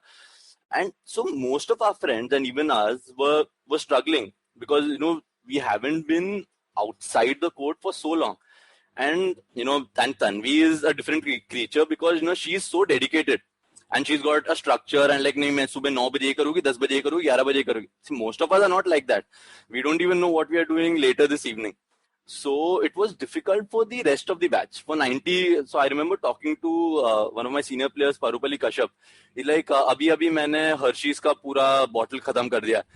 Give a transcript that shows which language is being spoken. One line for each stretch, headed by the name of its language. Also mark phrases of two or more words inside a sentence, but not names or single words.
English: And so most of our friends and even us were struggling because, we haven't been outside the court for so long. And, Tanvi is a different creature because, she is so dedicated. And she's got a structure and like,
Hindi: nahin, main subah 9 baje karugi, 10 baje karugi, 11 baje karugi.
English: See, most of us are not like that. We don't even know what we are doing later this evening. So it was difficult for the rest of the batch. For 90, so I remember talking to one of my senior players, Parupali Kashyap. He's like,
Hindi: अभी मैंने Hershey's का पूरा बॉटल खत्म कर दिया.